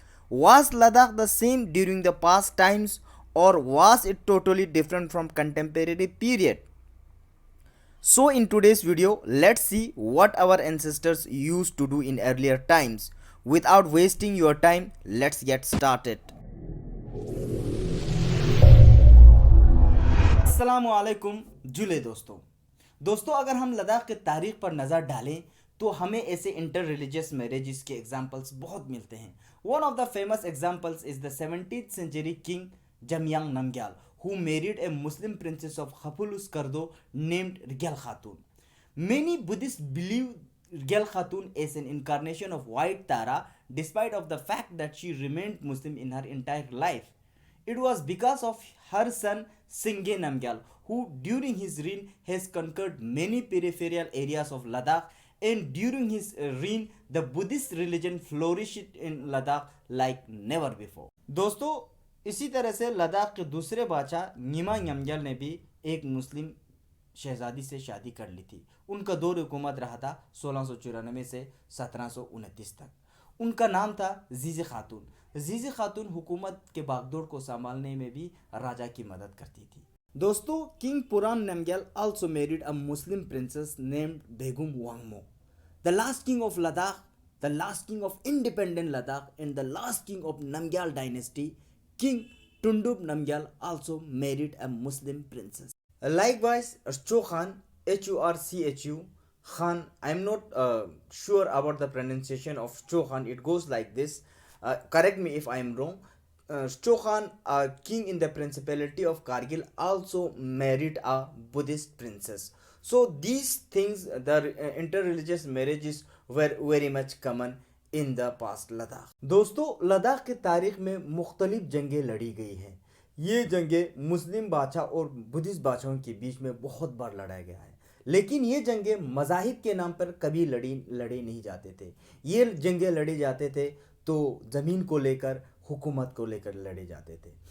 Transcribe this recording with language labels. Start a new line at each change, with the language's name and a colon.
English: Was Ladakh the same during the past times, or was it totally different from contemporary period? So in today's video, let's see what our ancestors used to do in earlier times. Without wasting your time, let's get started.
Urdu: السلام علیکم جلے دوستوں اگر ہم لداخ کے تاریخ پر نظر ڈالیں تو ہمیں ایسے انٹر ریلیجس میرجز کے ایگزامپلس بہت ملتے ہیں.
English: One of the famous examples is the 17th century king Jamyang Namgyal who married a Muslim princess of Khafulus Kardo named Rigel Khatun. Many Buddhists believe Rigel Khatun as an incarnation of White Tara, despite of the fact that she remained Muslim in her entire life. It was because of her son Singhe Namgyal, who during his reign has conquered many peripheral areas of Ladakh, and during his reign the Buddhist religion flourished in Ladakh like never before.
Urdu: دوستو اسی طرح سے لداخ کے دوسرے بادشاہ نیما نمگیال نے بھی ایک مسلم شہزادی سے شادی کر لی تھی. ان کا دور حکومت رہا تھا 1694 سے 1729 تک. ان کا نام تھا زیزی خاتون. زیزی خاتون حکومت کے باغدوڑ کو سنبھالنے میں بھی راجا کی مدد کرتی تھی.
English: دوستو king Puran Namgyal also married a Muslim princess named Begum Wangmo. The last king of Ladakh, the last king of independent Ladakh, and the last king of Namgyal dynasty, King Tundub Namgyal, also married a Muslim princess. Likewise, Cho Khan, Hurchu Khan, I am not sure about the pronunciation of Cho Khan. It goes like this. Correct me if I am wrong. Cho Khan, king in the Principality of Kargil, also married a Buddhist princess. So these things, the interreligious marriages were very much common in the past Ladakh.
Urdu: دوستو لداخ کے تاریخ میں مختلف جنگیں لڑی گئی ہیں. یہ جنگیں مسلم بادشاہ اور بدھسٹ بادشاہوں کے بیچ میں بہت بار لڑایا گیا ہے, لیکن یہ جنگیں مذاہب کے نام پر کبھی لڑے نہیں جاتے تھے. یہ جنگیں لڑے جاتے تھے تو زمین کو لے کر, حکومت کو لے کر لڑے جاتے تھے.